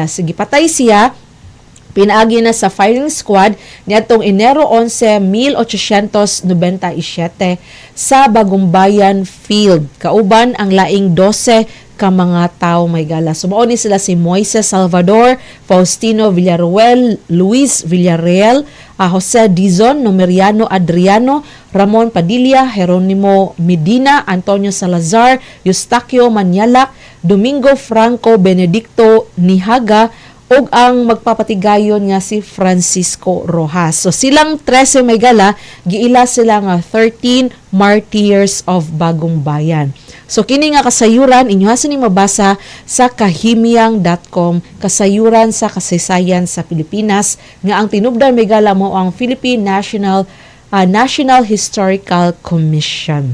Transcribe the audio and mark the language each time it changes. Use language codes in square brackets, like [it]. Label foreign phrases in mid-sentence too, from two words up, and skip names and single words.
[ceb] Sige, patay siya. Pinaagi na sa [en] firing squad [ceb] niadtong Enero 11, 1897 sa Bagumbayan Field. Kauban ang laing 12 ka mga tao Maygala. Sumao ni sila si Moises Salvador, Faustino Villarruel, Luis Villarreal, Jose Dizon, Numeriano Adriano, Ramon Padilla, Jeronimo Medina, Antonio Salazar, Eustaquio Manialak, Domingo Franco Benedicto Nihaga, ug ang magpapatigayon nga si Francisco Rojas. So silang 13 Maygala, giila sila nga 13 [en] martyrs of [ceb] Bagong Bayan. So kini nga kasayuran inyo ni mabasa sa kahimyang.com, kasayuran sa kasaysayan sa Pilipinas nga ang tinubdan Maygala mo ang Philippine National Historical Commission.